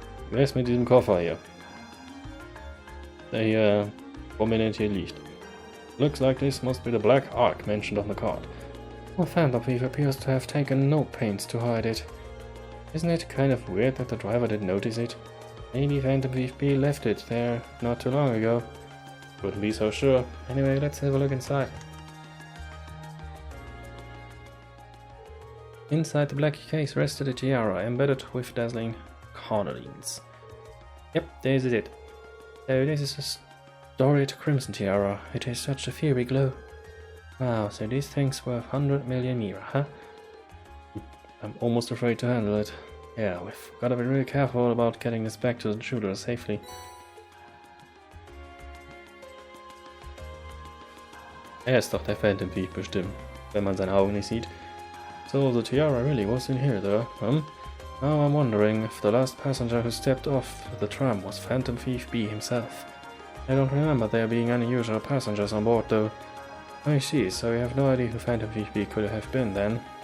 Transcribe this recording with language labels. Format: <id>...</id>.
<de>Wie wär's mit diesem Koffer hier? Der hier prominent hier liegt.</de> <en>Looks like this must be the black ark mentioned on the card. Well, Phantom Thief appears to have taken no pains to hide it. Isn't it kind of weird that the driver didn't notice it? Maybe Phantom Thief B left it there not too long ago. Wouldn't be so sure. Anyway, let's have a look inside. Inside the black case rested a tiara embedded with dazzling carnelians. Yep, this is it. So this is a storied crimson tiara. It has such a fiery glow. Wow, so these things worth 100 million mira, huh? I'm almost afraid to handle it. Yeah, we've gotta be really careful about getting this back to the shooter safely.</en> <de>Ist doch der Phantom Thief bestimmt, wenn man seine Augen nicht sieht.</de> <en>So the tiara really was in here though, Now I'm wondering if the last passenger who stepped off the tram was Phantom Thief B himself. I don't remember there being any usual passengers on board though. I see, so you have no idea who Phantom Thief B could have been then.</en>